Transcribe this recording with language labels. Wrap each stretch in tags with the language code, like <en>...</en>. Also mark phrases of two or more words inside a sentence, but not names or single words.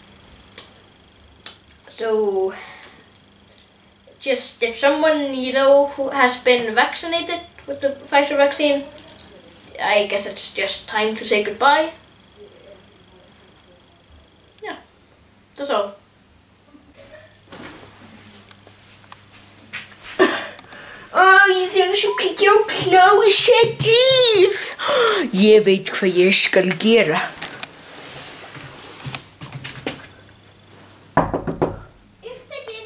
<en>So, just if someone, you know, who has been vaccinated with the Pfizer vaccine, I guess it's just time to say goodbye. Yeah, that's all.</en> <is>Ég þarf svo mikið á klósettið. Ég veit hvað ég skal gera. Upptekinn.</is>